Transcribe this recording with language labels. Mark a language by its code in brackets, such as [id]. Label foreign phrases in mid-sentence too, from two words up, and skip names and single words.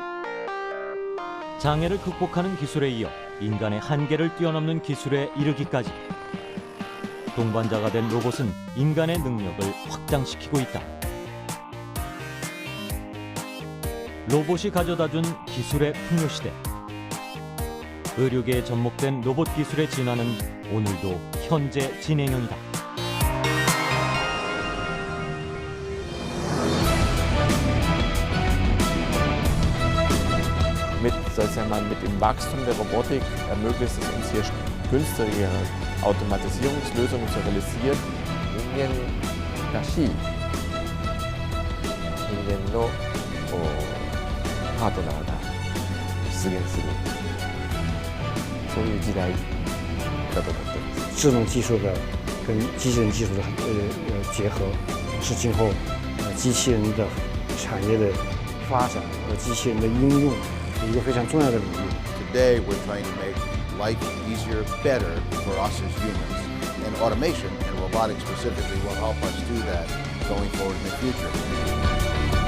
[ko] 장애를 극복하는 기술에 이어 인간의 한계를 뛰어넘는 기술에 이르기까지 동반자가 된 로봇은 인간의 능력을 확장시키고 있다. 로봇이 가져다준 기술의 풍요시대. 의료계에 접목된 로봇 기술의 진화는 오늘도 현재 진행형이다. [de] Mit dem Wachstum der Robotik ermöglicht es uns hier günstigere Automatisierungslösungen zu realisieren. [ko] 인간이 인간의 파트너다. [ja] 実現するそういう時代だと思っています。 [zh] 智能技术的跟机器人技术的结合，是今后机器人的产业的发展和机器人的应用一个非常重要的领域。 [en] Today we're trying to make life easier, better for us as humans. And automation and robotics specifically will help us do that going forward in the future.